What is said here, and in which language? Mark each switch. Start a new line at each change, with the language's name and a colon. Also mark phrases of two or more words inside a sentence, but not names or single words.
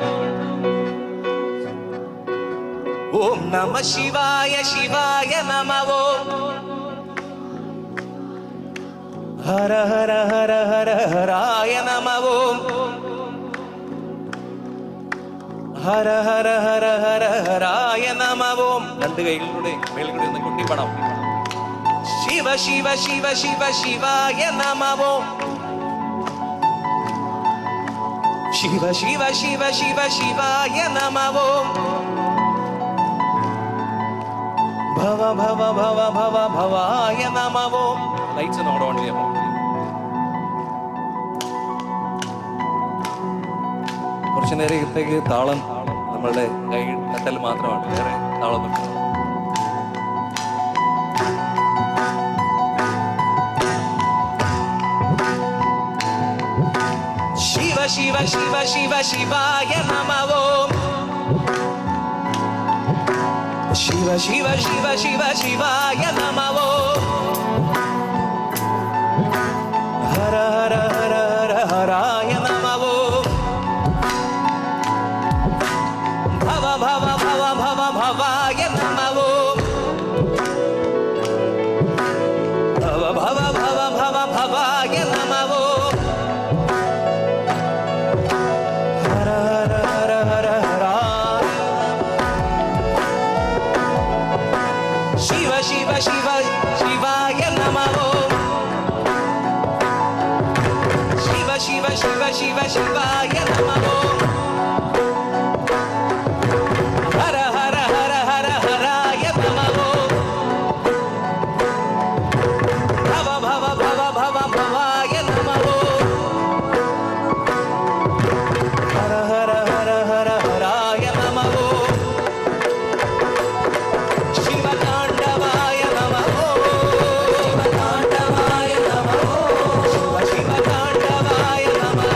Sanskrit: ഓം നമ ശിവായ ശിവായ നമോ ഹര ഹര ഹര ഹര ഹരായ നമോ ഹര ഹര ഹര ഹര ഹരായ നമോ
Malayalam: രണ്ട് കൈകളിലൂടെ മേളിലൂടെ ഒന്ന് കൊട്ടിപ്പണം
Sanskrit: ശിവ ശിവ ശിവ ശിവ ശിവായ നമോ ശിവ ശിവ ശിവ ശിവ ശിവായ നമോ ഭവ ഭവ ഭവ ഭവ ഭവായ നമോ.
Malayalam: ലൈറ്റ്സ് ഒന്ന് ഓൺ ചെയ്യാമോ? കുറച്ചു നേരത്തേക്ക് താളം നമ്മളുടെ കൈ തട്ടൽ മാത്രമാണ്, വേറെ താളമൊന്നും.
Sanskrit: ശിവ ശിവ ശിവ ശിവ ശിവായ നമോ. ശിവ ശിവ ശിവ ശിവ ശിവായ നമോ. ഹര ഹര ഹര ഹര ഹരായ നമോ. ഭവ ഭവ ഭവ ഭവ ഭവായ നമോ. ഭവ ഭവ ഭവ ഭവ ഭവായ നമോ. ഹര ഹര ഹര ഹര ഹരായ. ശിവ ശിവ ശിവ ശിവായ നമോ. ശിവ ശിവ ശിവ ശിവ ശിവായ നമോ. ഹര ഹര ഹര ഹര ഹരായ നമോ. ഭവ ഭവ ഭവ ഭവ ഭവായ നമോ. ഹര ഹര ഹര ഹര ഹരായ നമോ. ശിവതാണ്ഡവായ നമോ. ശിവതാണ്ഡവായ നമോ. ശിവ ശിവതാണ്ഡവായ നമോ.